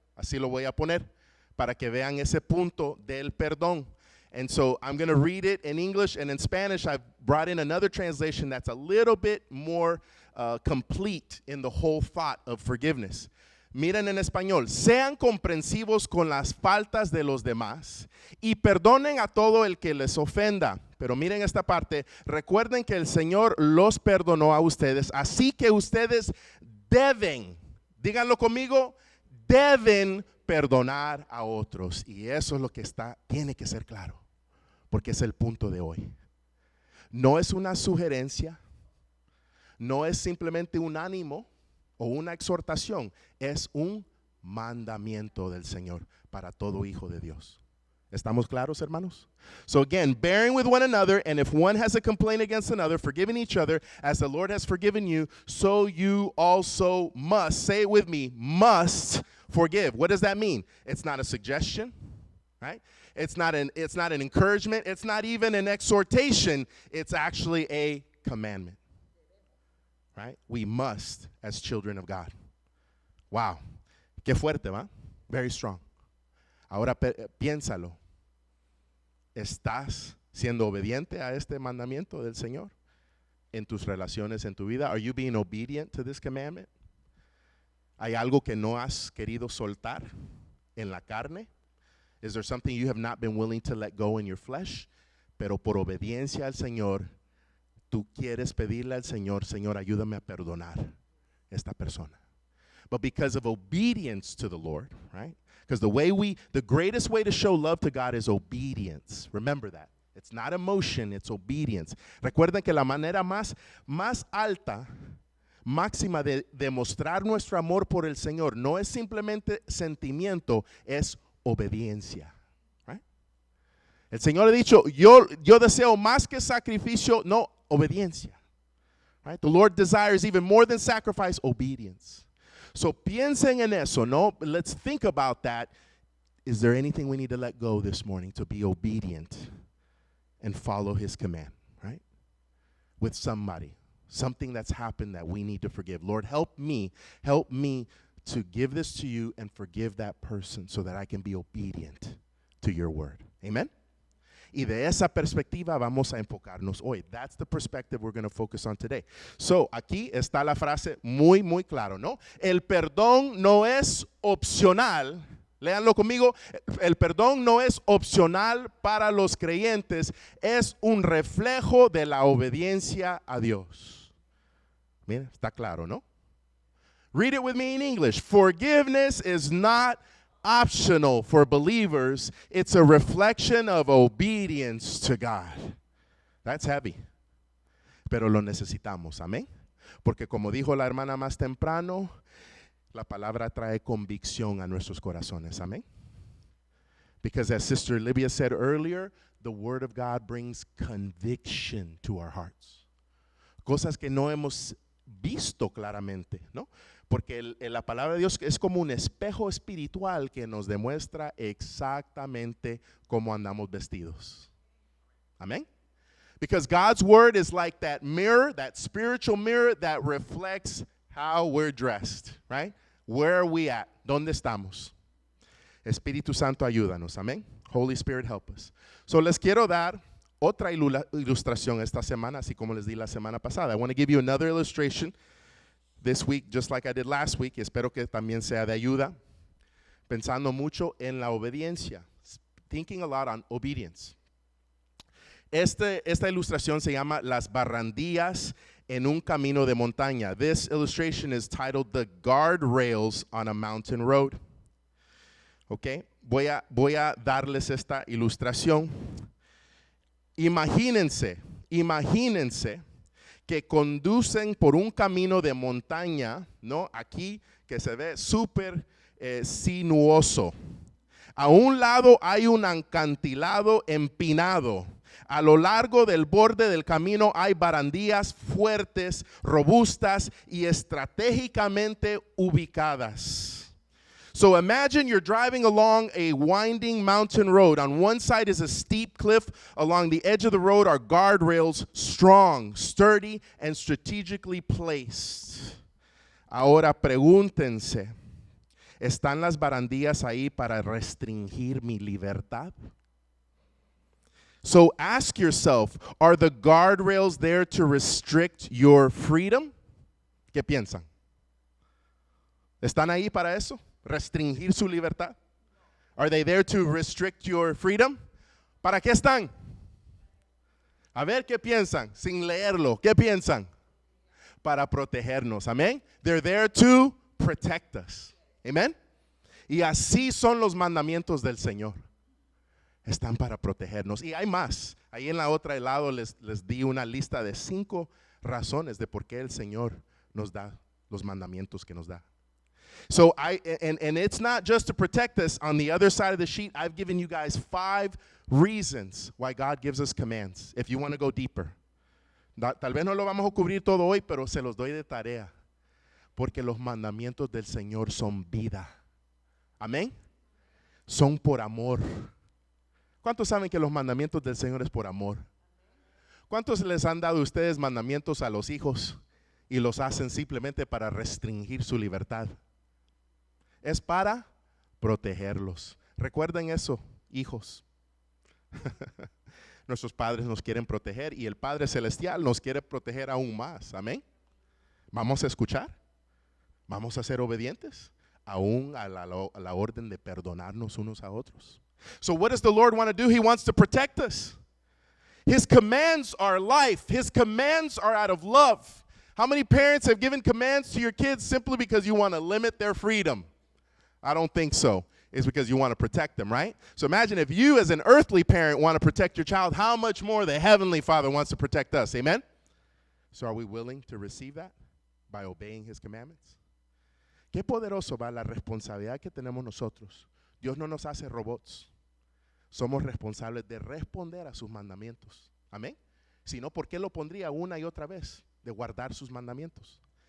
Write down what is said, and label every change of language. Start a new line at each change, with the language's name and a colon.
Spanish: Así lo voy a poner para que vean ese punto del perdón.
English: And so I'm going to read it in English, and in Spanish I've brought in another translation that's a little bit more complete in the whole thought of forgiveness.
Spanish: Miren en español: sean comprensivos con las faltas de los demás y perdonen a todo el que les ofenda. Pero miren esta parte: recuerden que el Señor los perdonó a ustedes, así que ustedes deben, díganlo conmigo, deben perdonar a otros. Y eso es lo que tiene que ser claro, porque es el punto de hoy. No es una sugerencia, no es simplemente un ánimo o una exhortación, es un mandamiento del Señor para todo hijo de Dios. ¿Estamos claros, hermanos?
English: So again, bearing with one another, and if one has a complaint against another, forgiving each other as the Lord has forgiven you, so you also must, say it with me, must forgive. What does that mean? It's not a suggestion, right? It's not an encouragement. It's not even an exhortation. It's actually a commandment, right? We must as children of God.
Spanish: Wow. Qué fuerte, ¿va?
English: Very strong.
Spanish: Ahora piénsalo. ¿Estás siendo obediente a este mandamiento del Señor en tus relaciones, en tu vida?
English: Are you being obedient to this commandment?
Spanish: ¿Hay algo que no has querido soltar en la carne?
English: Is there something you have not been willing to let go in your flesh?
Spanish: Pero por obediencia al Señor, tú quieres pedirle al Señor: Señor, ayúdame a perdonar esta persona.
English: But because of obedience to the Lord, right? Because the greatest way to show love to God is obedience. Remember that. It's not emotion, it's obedience.
Spanish: Recuerden que la manera más alta, máxima de demostrar nuestro amor por el Señor no es simplemente sentimiento, es obediencia.
English: Right?
Spanish: El Señor ha dicho: yo deseo más que sacrificio, no, obediencia.
English: Right? The Lord desires even more than sacrifice, obedience. So
Spanish: piensen en eso, no?
English: Let's think about that. Is there anything we need to let go this morning to be obedient and follow His command, right? With somebody, something that's happened that we need to forgive. Lord, help me to give this to you and forgive that person so that I can be obedient to your word. Amen?
Spanish: Y de esa perspectiva vamos a enfocarnos hoy.
English: That's the perspective we're going to focus on today.
Spanish: So, aquí está la frase muy, muy claro, ¿no? El perdón no es opcional. Léanlo conmigo. El perdón no es opcional para los creyentes. Es un reflejo de la obediencia a Dios. Miren, está claro, ¿no?
English: Read it with me in English. Forgiveness is not optional for believers. It's a reflection of obedience to God. That's heavy.
Spanish: Pero lo necesitamos, amén. Porque como dijo la hermana más temprano, la palabra trae convicción a nuestros corazones, amén.
English: Because as Sister Livia said earlier, the Word of God brings conviction to our hearts.
Spanish: Cosas que no hemos visto claramente, ¿no? Porque la palabra de Dios es como un espejo espiritual que nos demuestra exactamente cómo andamos vestidos. Amén.
English: Because God's word is like that mirror, that spiritual mirror that reflects how we're dressed, right? Where are we at?
Spanish: ¿Dónde estamos? Espíritu Santo, ayúdanos. Amén.
English: Holy Spirit, help us.
Spanish: So les quiero dar otra ilustración esta semana, así como les di la semana pasada.
English: I want to give you another illustration this week, just like I did last week,
Spanish: y espero que también sea de ayuda, pensando mucho en la obediencia,
English: thinking a lot on obedience.
Spanish: Esta ilustración se llama Las barandillas en un camino de montaña.
English: This illustration is titled The Guardrails on a Mountain Road.
Spanish: Okay, voy a darles esta ilustración. Imagínense imagínense que conducen por un camino de montaña, ¿no? Aquí que se ve súper sinuoso. A un lado hay un acantilado empinado. A lo largo del borde del camino hay barandillas fuertes, robustas y estratégicamente ubicadas.
English: So imagine you're driving along a winding mountain road. On one side is a steep cliff. Along the edge of the road are guardrails, strong, sturdy, and strategically placed.
Spanish: Ahora pregúntense, ¿están las barandillas ahí para restringir mi libertad?
English: So ask yourself, are the guardrails there to restrict your freedom?
Spanish: ¿Qué piensan? ¿Están ahí para eso? ¿Restringir su libertad?
English: Are they there to restrict your freedom?
Spanish: ¿Para qué están? A ver, ¿qué piensan? Sin leerlo, ¿qué piensan? Para protegernos, amén.
English: They're there to protect us, amen.
Spanish: Y así son los mandamientos del Señor. Están para protegernos. Y hay más. Ahí en la otra lado les di una lista de 5 razones de por qué el Señor nos da los mandamientos que nos da.
English: So and it's not just to protect us. On the other side of the sheet, I've given you guys 5 reasons why God gives us commands. If you want to go deeper.
Spanish: Tal vez no lo vamos a cubrir todo hoy, pero se los doy de tarea. Porque los mandamientos del Señor son vida. Amén. Son por amor. ¿Cuántos saben que los mandamientos del Señor es por amor? ¿Cuántos les han dado ustedes mandamientos a los hijos y los hacen simplemente para restringir su libertad? Es para protegerlos. Recuerden eso, hijos. Nuestros padres nos quieren proteger y el Padre Celestial nos quiere proteger aún más. Amén. Vamos a escuchar. Vamos a ser obedientes aún a la orden de perdonarnos unos a otros.
English: So what does the Lord want to do? He wants to protect us. His commands are life. His commands are out of love. How many parents have given commands to your kids simply because you want to limit their freedom? I don't think so. It's because you want to protect them, right? So imagine if you as an earthly parent want to protect your child, how much more the Heavenly Father wants to protect us. Amen? So are we willing to receive that by obeying His commandments?
Spanish: Qué poderoso va la responsabilidad que tenemos nosotros. Dios no nos hace robots. Somos responsables de responder a sus mandamientos. Amén. Si no, ¿por qué lo pondría una y otra vez? De guardar sus mandamientos.